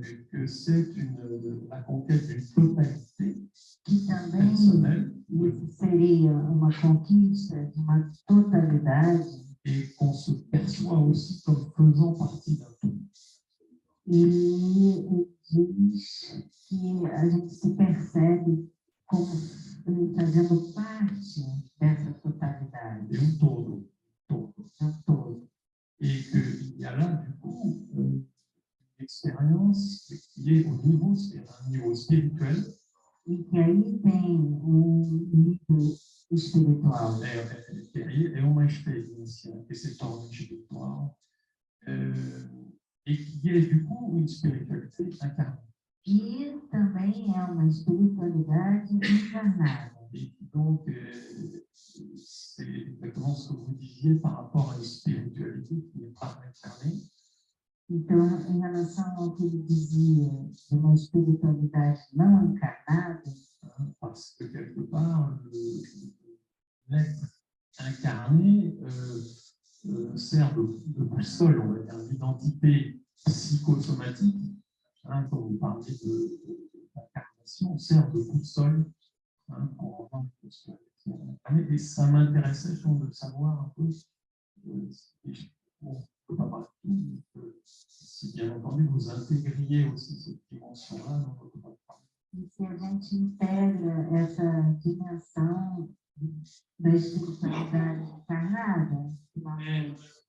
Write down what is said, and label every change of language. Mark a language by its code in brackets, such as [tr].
[fr] que c'est la conquête d'une totalité [pt] que também [fr] personnelle [pt] isso seria uma conquista de uma totalidade [fr] et qu'on se perçoit aussi comme faisant partie d'un tout. [pt] e diz que a gente se percebe como fazendo parte dessa totalidade, [fr] Et un todo. [pt] do todo. [fr] Et qu'il y a là, du coup, une expérience qui est au niveau spirituel. [pt] E que aí tem nível espiritual. É uma experiência que se torna espiritual [fr] et qui est, du coup, une spiritualité incarnée. [pt] E também é uma espiritualidade encarnada. [fr] Et donc, c'est exactement ce que vous disiez par rapport à une spiritualité qui n'est pas incarnée. [pt] Então, em relação ao que ele dizia de uma espiritualidade não encarnada, [fr] Parce que quelque part, l'être incarné sert de boussole, on va dire, l'identité psychosomatique. Quand vous parlez d'incarnation, sert de boussole pour avoir une posture. Et ça m'intéressait de savoir un peu, on ne peut pas parler de tout, si bien entendu vous intégriez aussi cette dimension-là dans votre pratique. [pt] e se a gente integra essa dimensão da espiritualidade encarnada, finalmente,